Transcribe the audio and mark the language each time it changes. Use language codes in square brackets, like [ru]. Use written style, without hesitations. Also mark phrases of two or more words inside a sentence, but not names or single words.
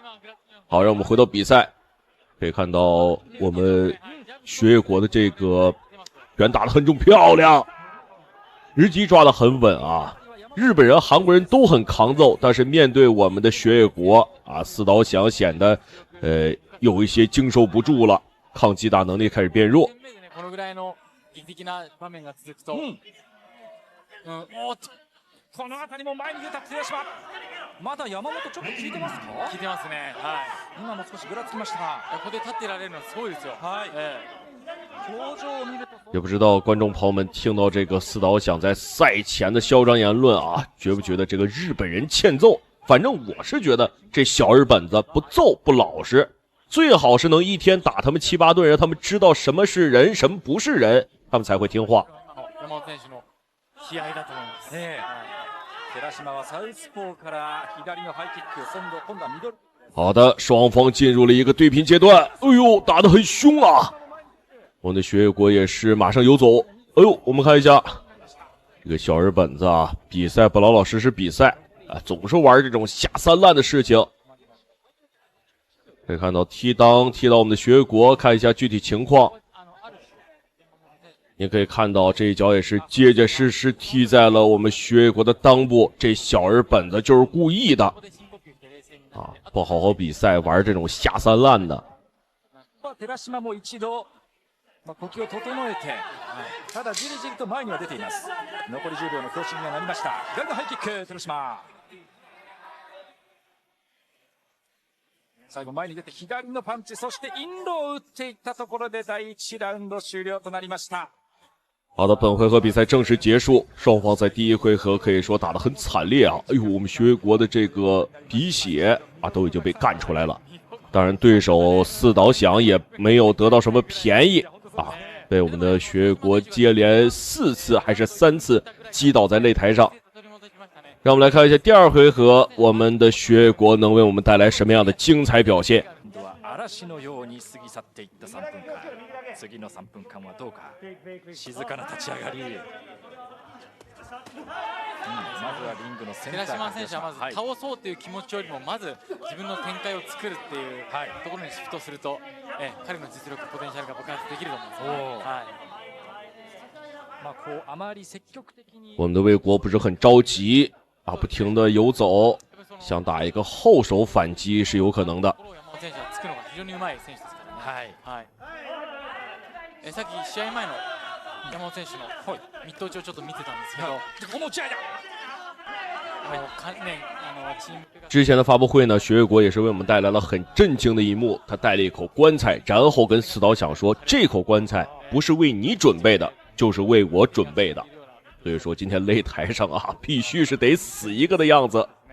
[zh] 好，让我们回到比赛，可以看到我们学业国的这个拳打得很重，漂亮，日击抓得很稳啊。日本人、韩国人都很抗揍，但是面对我们的学业国啊，四岛响显得有一些经受不住了，抗击打能力开始变弱。 [ja] この辺りも前に出た寺島。まだ山本ちょっと効いてますか？効いてますね。はい。今も少しぐらつきましたが、ここで立ってられるのはすごいですよ。はい。表情を見ると。 [zh] 也不知道观众朋友们听到这个四岛响在赛前的嚣张言论啊，觉不觉得这个日本人欠揍？反正我是觉得这小日本子不揍不老实，最好是能一天打他们7、8顿，让他们知道什么是人，什么不是人，他们才会听话。 [ja] 山本選手の気合だと思います。寺島はサウスポーから左のハイキック、今度はミドル。 [zh] 好的，双方进入了一个对拼阶段。哎呦，打得很凶啊！我们的学业国也是马上游走。哎呦，我们看一下这个小日本子啊，比赛不老老实实比赛啊，总是玩这种下三滥的事情。可以看到踢裆踢到我们的学业国，看一下具体情况。你可以看到这一脚也是结结实实踢在了我们学业国的裆部，这小日本子就是故意的啊！不好好比赛，玩这种下三滥的。 [ja] 寺島も一度呼吸を整えて、ただじりじりと前には出ています。残り10秒の強振にはなりました。左のハイキック、寺島。最後前に出て左のパンチ、そしてインロを打っていったところで第1ラウンド終了となりました。 [zh] 好的，本回合比赛正式结束，双方在第一回合可以说打得很惨烈啊！哎呦，我们学业国的这个鼻血啊都已经被干出来了。当然，对手四岛响也没有得到什么便宜啊，被我们的学业国接连4次还是3次击倒在擂台上。让我们来看一下第二回合，我们的学业国能为我们带来什么样的精彩表现？ [ja] 嵐のように過ぎ去っていった3分間。次の3分間はどうか。静かな立ち上がり。まずはリングのセンター。寺島選手はまず倒そうという気持ちよりもまず自分の展開を作るっていうところにシフトすると、彼の実力ポテンシャルが爆発できると思うんですよ。まあこうあまり積極的に。 [zh] 我们的魏国不是很着急啊，不停的游走，想打一个后手反击是有可能的。 [ja] 選手はつくのが非常にうまい選手ですからね。はい。さっき試合前の山本選手のミット打ちをちょっと見てたんですけど、この打ち合いだ。 [zh] 之前的发布会呢，学业国也是为我们带来了很震惊的一幕。他带了一口棺材，然后跟四岛响说：“这口棺材不是为你准备的，就是为我准备的。” 所以说，今天擂台上啊，必须是得死一个的样子。